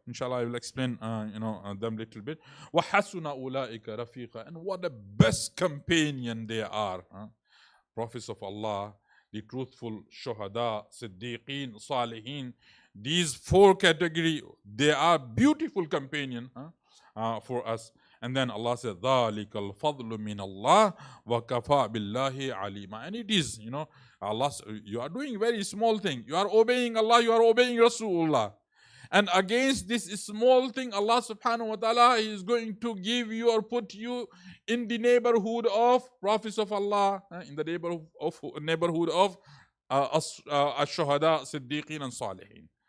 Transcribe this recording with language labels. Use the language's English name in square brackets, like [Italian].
[English] Inshallah, I will explain, them little bit. [Arabic] وَحَسُنَ أُولَٰئِكَ رَفِيقًا, [English] and what the best companion they are. Prophets of Allah, the truthful, Shuhada, Siddiqeen, Salihin. These four categories, they are beautiful companion for us. And then Allah said, [Arabic] ذَلِكَ الْفَضْلُ مِنَ اللَّهِ وَكَفَى بِاللَّهِ عَلِيمًا. [English] And it is, Allah, you are doing very small thing. You are obeying Allah, you are obeying Rasulullah. And against this small thing, Allah subhanahu wa ta'ala is going to give you or put you in the neighborhood of prophets of Allah, in the neighborhood of Ash-Shuhada, Siddiqeen and Salihin.